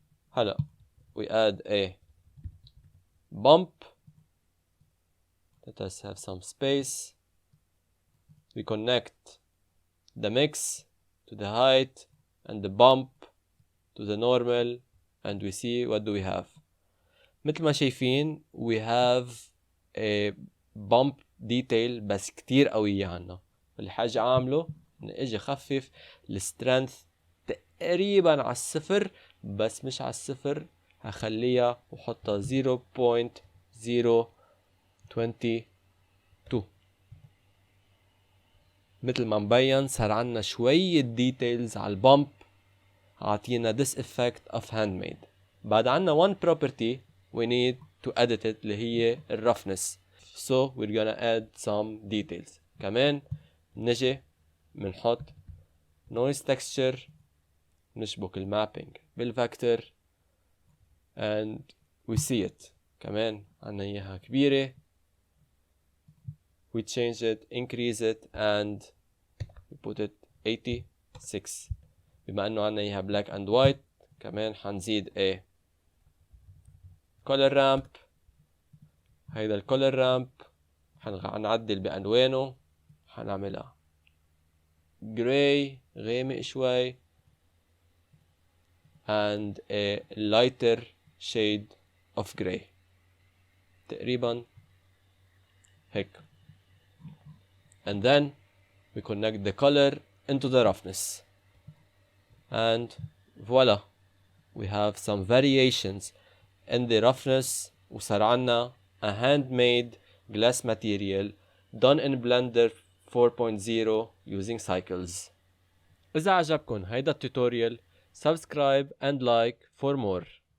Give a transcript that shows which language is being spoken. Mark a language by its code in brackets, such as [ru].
[en] هلا we add a bump. Let us have some space. We connect the mix to the height and the bump to the normal and we see what do we have. [ar] مثل ما شايفين [en] we have a bump detail [ar] بس كتير قوية عنا. اللي حاجة عامله إن اجي خفف السترينث تقريبا على الصفر، بس مش على الصفر. هخليها وحطها 0.022. مثل ما مبين صار عنا شوية ديتيلز على البامب عطينا [en] this effect of handmade. [ar] بعد عنا [en] one property we need to edit it [ar] اللي هي الرفنس. [en] So we're gonna add some details. [ar] كمان نجي منحط [en] noise texture، [ar] نشبك المابينج بالفاكتور [en] and we see it. [ar] كمان عنا اياها كبيرة. [en] we change it, increase it and we put it 86. [ar] بما انه عنا اياها [en] black and white [ar] كمان حنزيد [en] a color ramp. [ar] هيدا الكولر رامب حنعدل بألوانه، حنعملها gray غامق شوي [en] and a lighter shade of gray. [ar] تقريبا هيك. [en] and then we connect the color into the roughness and voila, we have some variations in the roughness [ar] وصار عنا [en] a handmade glass material done in Blender 4.0 using cycles. [ar] إذا عجبكن هيدا التوتوريال [en] subscribe and like for more.